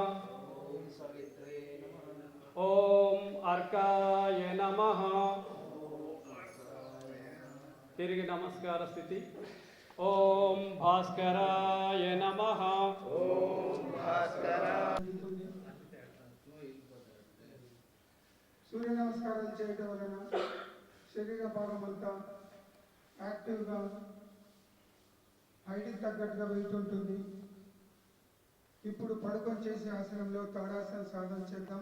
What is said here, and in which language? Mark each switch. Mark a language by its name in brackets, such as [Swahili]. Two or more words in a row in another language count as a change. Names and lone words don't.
[Sanskrit] ओम अर्काय नमः। [Telugu] తిరిగి నమస్కార స్థితి। [Sanskrit] ओम भास्कराय नमः। ओम भास्कराय। [Telugu] సూర్య నమస్కారం చేయడం వలన శరీర భాగం అంతా యాక్టివ్గా హైట్కి తగ్గట్టుగా వెయిట్ ఉంటుంది. ఇప్పుడు పడుకొని చేసే ఆసనంలో తాడాసన సాధన చేద్దాం.